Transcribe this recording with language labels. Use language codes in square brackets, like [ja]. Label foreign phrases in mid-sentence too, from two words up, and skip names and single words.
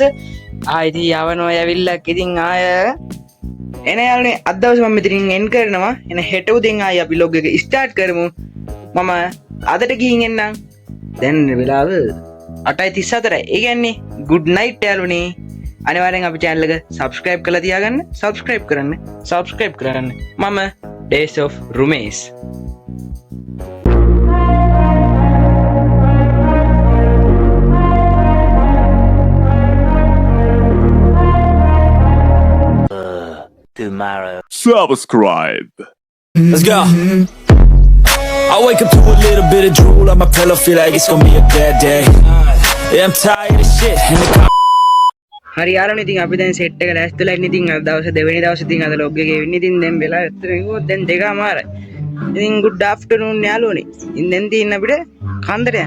[si] ඉතින් යවනවා යවිල්ලක් ඉතින් ආය එන යාළුවනේ අද දවසේ මම මෙතනින් එන්ඩ් කරනවා. එන හෙට උදෙන් ආයි අපි vlog එක ස්ටාර්ට් කරමු. මම අදට ගිහින් එන්නම්. දැන් වෙලාව 8:34. ඒ කියන්නේ [en] good night [si] යාළුවනේ. අනිවාර්යෙන් අපි channel එක subscribe කරලා තියාගන්න. subscribe කරන්න. මම Days of Rumesh. [en] Tomorrow. Subscribe. Let's go. I wake up to a little bit of drool on my pillow, feel like it's gonna be a bad day. Yeah, I'm tired of shit. And the [si] හරි යාළුවනේ ඉතින් අපි දැන් සෙට් එක ලෑස්තිලා ඉන්නේ. ඉතින් අද දවසේ දෙවෙනි දවසේ ඉතින් අද log එකේ වෙන්නේ. ඉතින් දැන් වෙලා ඇත්තටම දැන් 2:00. ඉතින් [en] good afternoon [si] යාළුවනේ. ඉතින් දැන් තියෙන අපිට කන්දර යන්න.